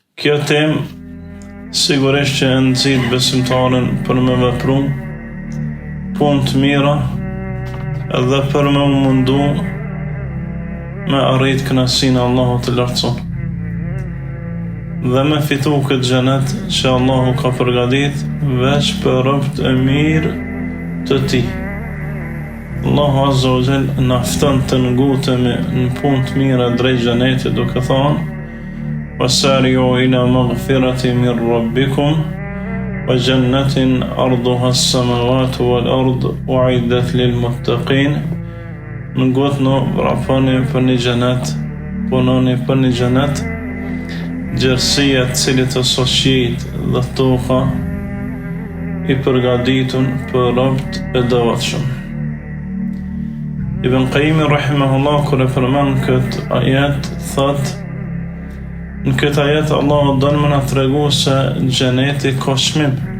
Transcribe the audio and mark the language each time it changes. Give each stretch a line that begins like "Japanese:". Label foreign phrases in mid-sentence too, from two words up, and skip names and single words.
Albanian: Kjo temë sigurisht që e nxit besimtarin për me vepru punë të mira edhe për me mundu me arrit kënaqësinë e Allahut të lartësuar dhe me fitu këtë xhenet që Allahu ka përgatit veç për robët e mirë të tij. Allahu
Arabic: عز وجل
Albanian: na fton të ngutemi në punë të mira drejt xhenetit duke thënë:
Arabic: وسارعوا إلى مغفرة من ربكم وجنة أرضها السماوات والأرض أعدت للمتقين.
Albanian: Ngutno vraponi për një xhenet, punoni për një xhenet, gjerësia të cilit të shoqit dhe toka i përgatitur për robët e devotshëm. Ibn Qayyim rahimahullah kur e përmend këtë ajet thot: në këtë ajet Allah don më na tregu se xheneti ka çmim.